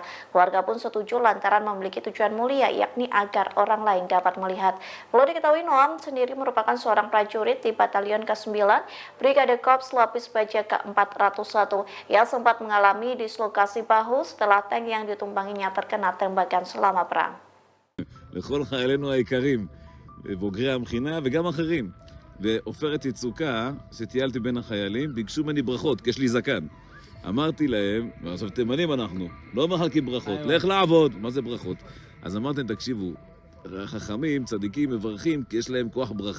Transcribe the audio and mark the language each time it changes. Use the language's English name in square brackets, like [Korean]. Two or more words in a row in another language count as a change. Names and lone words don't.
[Indonesian] Keluarga pun setuju lantaran memiliki tujuan mulia, yakni agar orang lain dapat melihat. Perlu diketahui Noam sendiri merupakan seorang prajurit di Batalion ke-9 Brigade Korps Lapis Baja ke-401 yang sempat mengalami dislokasi bahu setelah tank yang ditumpanginya terkena tembakan selama perang. [Hebrew] לכל חיילינו היקרים, בוגרי המכינה וגם אחרים. ועופרת יצוקה, שטיילתי בין החיילים, ביקשו ממני ברכות, כי יש לי זקן. אמרתי להם, ועכשיו תימנים אנחנו, לא מחלקים ברכות, לך לעבוד, מה זה ברכות? אז אמרתם, תקשיבו, חכמים, צדיקים, מברכים, כי יש להם כוח ברכה.